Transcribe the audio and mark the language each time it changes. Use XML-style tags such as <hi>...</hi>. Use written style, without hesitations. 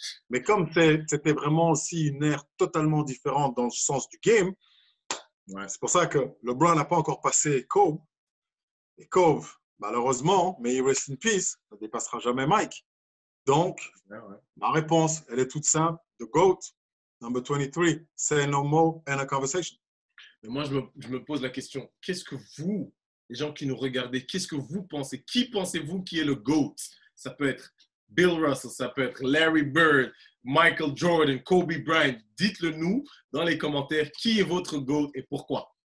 <fr>Mais comme c'était vraiment aussi une ère totalement différente dans le sens du game, c'est pour ça que LeBron n'a pas encore passé Kobe. Et Kobe, malheureusement, mais il</fr> <en>rest in peace,</en> <fr>ne dépassera jamais Mike. Donc, ma réponse, elle est toute simple.</fr> <en>The GOAT, number 23, say no more and a conversation.</en> <fr>Mais moi, je me pose la question, qu'est-ce que vous, les gens qui nous regardez, qu'est-ce que vous pensez? Qui pensez-vous qui est le GOAT? Ça peut être Bill Russell, ça peut être Larry Bird, Michael Jordan, Kobe Bryant. Dites-le nous dans les commentaires, qui est votre GOAT et pourquoi?</fr>